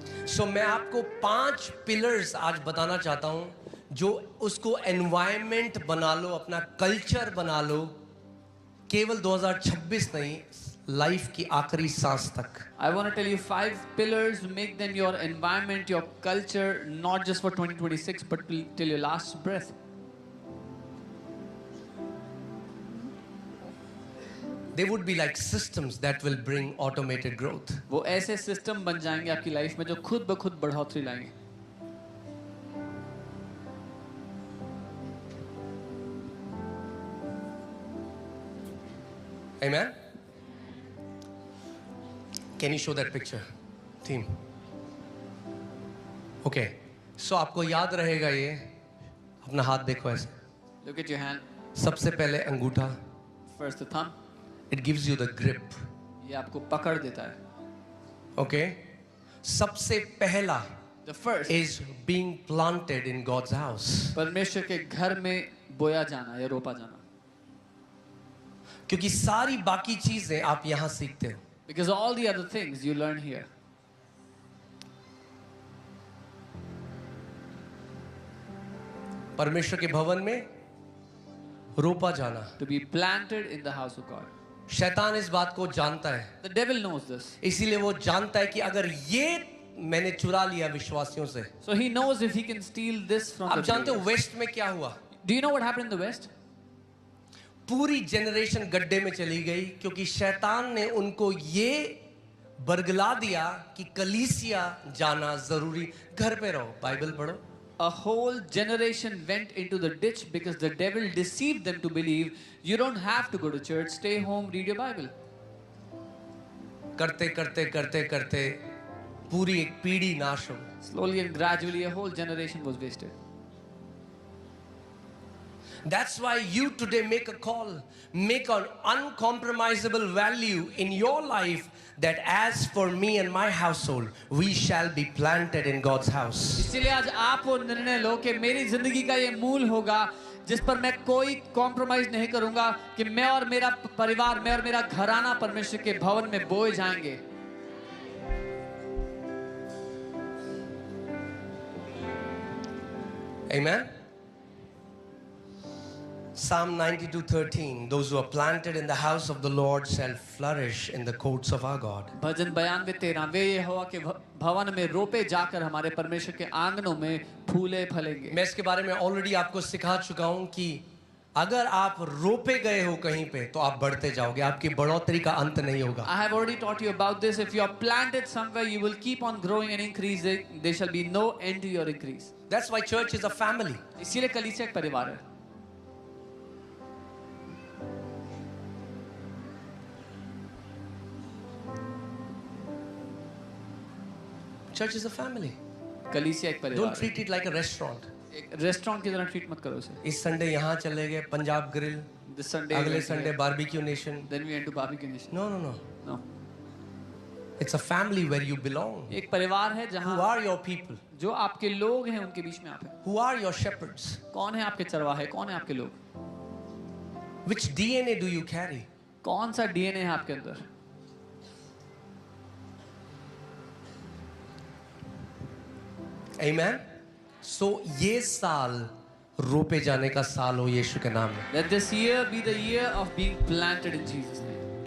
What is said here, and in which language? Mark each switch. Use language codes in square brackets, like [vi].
[hi] सो मैं आपको 5 पिलर्स आज बताना चाहता हूं जो उसको एनवायरनमेंट बना लो, अपना कल्चर बना लो, केवल 2026 नहीं, लाइफ की आखिरी सांस तक. [en] I want to tell you 5 pillars, make them your environment, your culture, not just for 2026 but till your last breath. They would be like systems that will bring automated growth. [hi] वो ऐसे system बन जाएंगे आपकी life में जो खुद ब खुद बढ़ोतरी लाएंगे. [en] Amen. Can you show that picture? Theme. Okay. [hi] So आपको याद रहेगा ये. अपना हाथ देखो ऐसे. [en] Look at your hand. [hi] सबसे पहले अंगूठा. [en] First the thumb. It gives you the grip. [hi] ये आपको पकड़ देता है. Okay. सबसे पहला [en] The first is being planted in God's house. [hi] परमेश्वर के घर में बोया जाना या रोपा जाना. क्योंकि सारी बाकी चीजें आप यहाँ सीखते हो. [en] Because all the other things you learn here. [hi] परमेश्वर के भवन में रोपा जाना. [en] To be planted in the house of God. [hi] शैतान इस बात को जानता है. [en] The devil knows this. [hi] इसीलिए वो जानता है कि अगर ये मैंने चुरा लिया विश्वासियों से. [en] So he knows if he can steal this from [hi] आप [en] the [hi] जानते हो [en] believers. [hi] वेस्ट में क्या हुआ? [en] Do you know what happened in the West? [hi] पूरी जनरेशन गड्ढे में चली गई क्योंकि शैतान ने उनको ये बरगला दिया कि कलीसिया जाना जरूरी. घर पे रहो, बाइबल पढ़ो. [en] A whole generation went into the ditch because the devil deceived them to believe you don't have to go to church, stay home, read your Bible. [hi] करते करते करते करते पूरी एक पीढ़ी नाश हो गई. [en] Slowly and gradually a whole generation was wasted. That's why you today make a call, make an uncompromisable value in your life that as for me and my household, we shall be planted in God's house. [hi] इसलिए आज आप वो निर्णय लो कि मेरी जिंदगी का ये मूल होगा जिस पर मैं कोई कॉम्प्रोमाइज नहीं करूंगा कि मैं और मेरा परिवार, मैं और मेरा घराना परमेश्वर के भवन में बोए जाएंगे. [en] Amen. Psalm 92:13, those who are planted in the house of the Lord shall flourish in the courts of our God. [hi] भजन 92:13 वे यहोवा के भवन में रोपे जाकर हमारे परमेश्वर के आंगनों में फूले फलेंगे. मैं इसके बारे में ऑलरेडी आपको सिखा चुका हूं कि अगर आप रोपे गए हो कहीं पे तो आप बढ़ते जाओगे, आपकी बढ़ोतरी का अंत नहीं होगा. [en] I have already taught you about this. If you are planted somewhere, you will keep on growing and increasing. There shall be no end to your increase. That's why church is a family. [hi] इसीलिए कलीसिया एक परिवार है. [en] Church is a family. [hi] कलीसिया एक परिवार [en] Don't [hi] है. [en] treat it like a restaurant. [hi] एक रेस्टोरेंट की तरह ट्रीट मत करो उसे. इस संडे यहाँ चले गए पंजाब ग्रिल, [en] This Sunday, [hi] अगले Sunday Barbeque Nation. [en] then we went to barbecue nation. No, no, no. No. It's a family where you belong. [hi] एक परिवार है [en] Who [hi] जहाँ [en] are your people? [hi] जो आपके लोग हैं उनके बीच में आप हैं. [en] Who are your shepherds? [hi] कौन है आपके चरवाहे, कौन है आपके लोग, [en] Which DNA do you carry? [hi] कौन सा डीएनए है आपके अंदर. [en] Amen. [hi] So ये साल रोपे जाने का साल हो यीशु के नाम में. [en] Let this year be the year of being planted in Jesus' name.